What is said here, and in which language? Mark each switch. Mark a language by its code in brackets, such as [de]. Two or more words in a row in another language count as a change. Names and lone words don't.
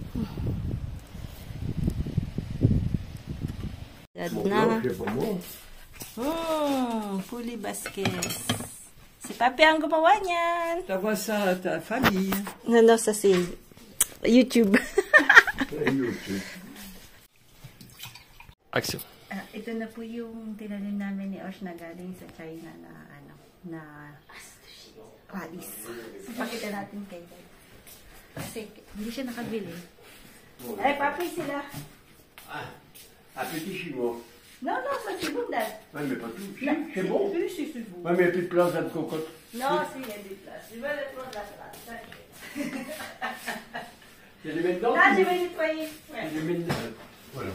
[tl] Sad na. Puli Vasquez. Si Papi ang gumawa niyan. [fr] T'envoies ça à ta famille. [tl] Ano sa YouTube. YouTube. Action. Ito na po yung tinanim namin ni Osh na galing sa China na radis. So, pakita natin kay Dad. Kasi hindi siya nakabili. Ay, Papi sila. [fr] Un petit chinois. [tl] No, sa Chibundan. [fr] Ouais, mais pas tout. C'est bon. Si, c'est bon. Ouais, mais il n'y a plus de place à de cocotte. Non, si, il y a des places. Je vais aller prendre la place. Il y a des mets dedans. Là, je vais nettoyer. Il y a des mets dedans. Voilà.